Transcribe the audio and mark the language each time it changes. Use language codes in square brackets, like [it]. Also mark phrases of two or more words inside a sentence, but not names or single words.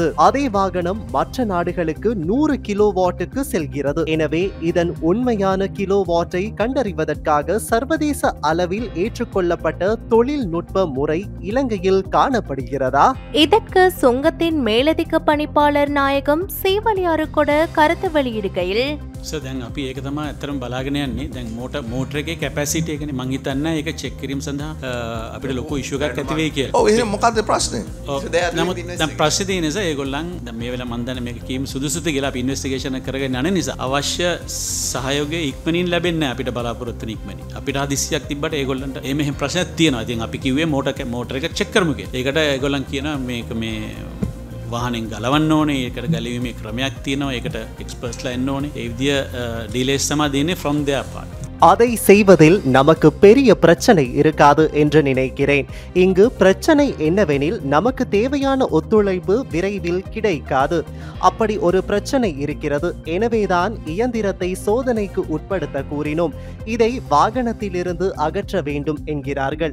[ta] அதே வாகனம் மற்ற நாடுகளுக்கு 100 கிலோவாட்டுக்கு செல்கிறது. எனவே இதன் உண்மையான கிலோவாட்டை கண்டறிவதற்காக சர்வதேச அளவில் ஏற்றுக்கொள்ளப்பட்ட தொழில்நுட்ப முறை இலங்கையில் காணப்படுகிறதா? இதற்கு சுங்கத்தின் மேலதிக பணிப்பாளர் நாயகம் சீவலியாறு கூட கருத்து வெளியிடுகையில் [si] දැන් අපි ඒක තමයි ඇත්තටම බලාගෙන යන්නේ. දැන් මෝටර් එකේ කැපැසිටි එකනේ මං හිතන්නේ ඒක චෙක් කිරීම සඳහා අපිට ලොකු ඉෂුව එකක් ඇති වෙයි කියලා. ඔව් එහෙනම් මොකද්ද ප්‍රශ්නේ? නමුත් දැන් ප්‍රශ්නේ තියෙන නිසා ඒගොල්ලන් දැන් මේ වෙලාව මන් දන්නේ මේක කීම සුදුසුද කියලා අපි ඉන්වෙස්ටිගේෂන් එක කරගෙන යන නිසා අවශ්‍ය සහයෝගය ඉක්මනින් ලැබෙන්නේ නැහැ අපිට බලාපොරොත්තු වෙන ඉක්මනින්. අපිට හදිස්සියක් තිබ්බට ඒගොල්ලන්ට මෙහෙම ප්‍රශ්නයක් තියෙනවා. ඉතින් අපි කිව්වේ මෝටර් එක චෙක් කරමු කියලා. ඒකට ඒගොල්ලන් කියනවා මේක මේ වාහනෙන් ගලවන්න ඕනේ. ඒකට ගලවීමේ ක්‍රමයක් තියෙනවා. ඒකට එක්ස්පර්ට්ස්ලා එන්න ඕනේ. ඒ විදිය ඩීලේස් තමයි දෙන්නේ [en] from their part. [ta] அதை செய்வதில் நமக்கு பெரிய பிரச்சனை இருக்காது என்று நினைக்கிறேன். இங்கு பிரச்சனை என்னவெனில் நமக்கு தேவையான ஒத்துழைப்பு விரைவில் கிடைக்காது. அப்படி ஒரு பிரச்சனை இருக்கிறது. எனவேதான் இயந்திரத்தை சோதனைக்கு உட்படுத்த கூறினோம். இதை வாகனத்திலிருந்து அகற்ற வேண்டும் என்கிறார்கள்.